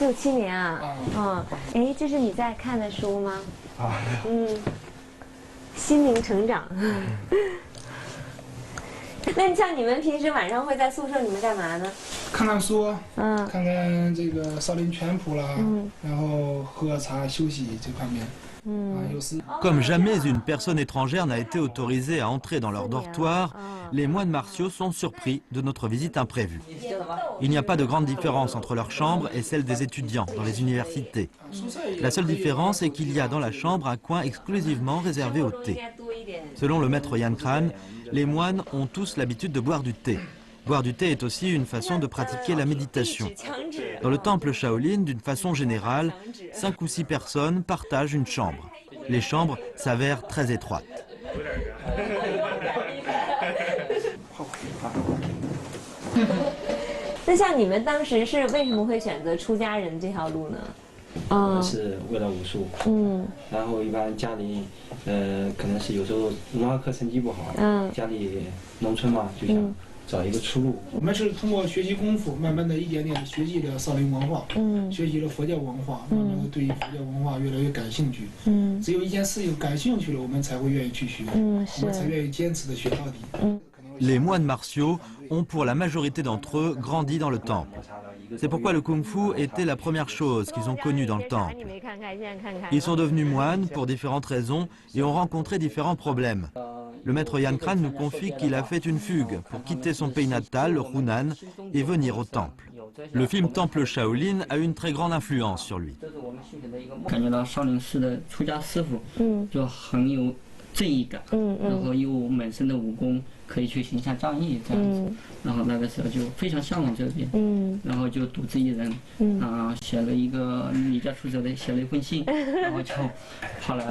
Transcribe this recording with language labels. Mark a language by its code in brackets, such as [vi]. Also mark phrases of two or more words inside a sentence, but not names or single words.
[zh] 6、7 年啊？哎，这是你在看的书吗？心灵成长。那像你们平时晚上会在宿舍里面干嘛呢？看看书，看看这个少林拳谱啦，然后喝茶休息这方面。 [fr] Comme jamais une personne étrangère n'a été autorisée à entrer dans leur dortoir, les moines martiaux sont surpris de notre visite imprévue. Il n'y a pas de grande différence entre leur chambre et celle des étudiants dans les universités. La seule différence est qu'il y a dans la chambre un coin exclusivement réservé au thé. Selon le maître Yan Kran, les moines ont tous l'habitude de boire du thé. Boire du thé est aussi une façon de pratiquer la méditation. Dans le temple Shaolin, d'une façon générale, 5 ou 6 personnes partagent une chambre. Les chambres s'avèrent très étroites. [zh] 那像你们当时是为什么会选择出家人这条路呢？是为了武术。然后一般家里，可能是有时候文化课成绩不好，家里农村嘛，就想找一个出路。我们是通过学习功夫，慢慢的一点点学习了少林文化，学习了佛教文化，慢慢的对于佛教文化越来越感兴趣。只有一件事情感兴趣了，我们才会愿意去学，我们才愿意坚持的学到底。 [fr] Les moines martiaux ont pour la majorité d'entre eux grandi dans le temple. C'est pourquoi le kung-fu était la première chose qu'ils ont connue dans le temple. Ils sont devenus moines pour différentes raisons et ont rencontré différents problèmes. Le maître Yan Kran nous confie qu'il a fait une fugue pour quitter son pays natal, le Hunan, et venir au temple. Le film Temple Shaolin a une très grande influence sur lui. [zh] 感觉到少林寺的出家师傅就很有正义感，然后又满身的武功，可以去行侠仗义这样子。然后那个时候就非常向往这边，然后就独自一人，写了一个离家出走的，写了一封信，然后就跑来